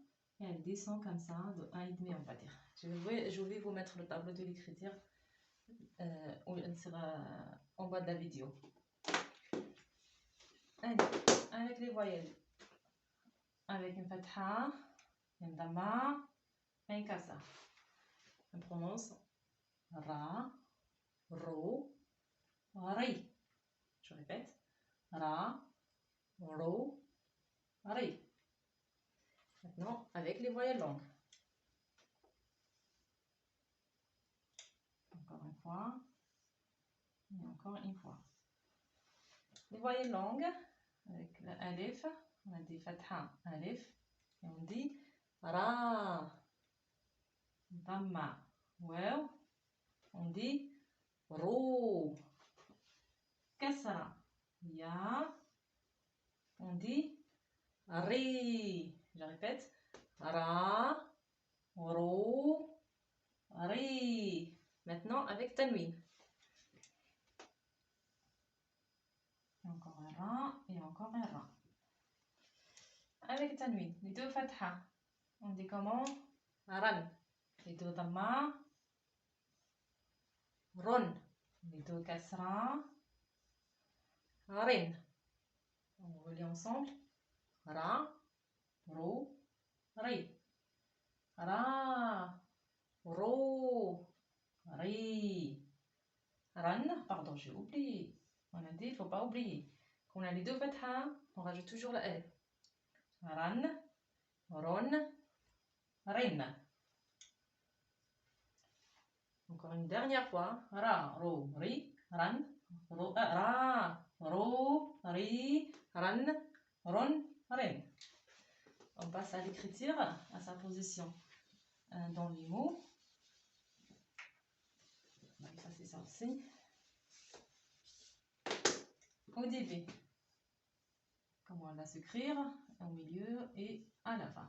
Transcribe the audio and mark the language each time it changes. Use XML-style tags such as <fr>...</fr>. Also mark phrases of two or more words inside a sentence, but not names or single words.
<fr>Et elle descend comme ça, de 1,5 on va dire. Je vais vous mettre le tableau de l'écriture où elle sera en bas de la vidéo. Allez, avec les voyelles. Avec une fatha, une dhamma, un kasa. On prononce ra, ro, ri. Je répète. Ra, ro, ri. Maintenant, avec les voyelles longues. Encore une fois. Et encore une fois. Les voyelles longues, avec l'alif, on a dit fatha, alif, et on dit ra, dhamma, waw, on dit ro, kasra, ya, on dit ri. Je répète, ra, ro, ri. Maintenant avec tanwin. Encore un ra et encore un ra. Avec tanwin, les deux fatha, on dit comment? Ran. Les deux dhamma, ron. Les deux kasra, rin. On relit ensemble. Ra, ro, ri. Ra, ro, ri. Ran, pardon, j'ai oublié. On a dit, il ne faut pas oublier. Quand on a les deux fatha, on rajoute toujours la L. Ran, ron, rin. Encore une dernière fois. Ra, ro, ri, ran, ro, ra, ro, ri, ran, ron, rin. On passe à l'écriture, à sa position dans les mots. On va effacer ça aussi. Au début, comment on va s'écrire, au milieu et à la fin.</fr>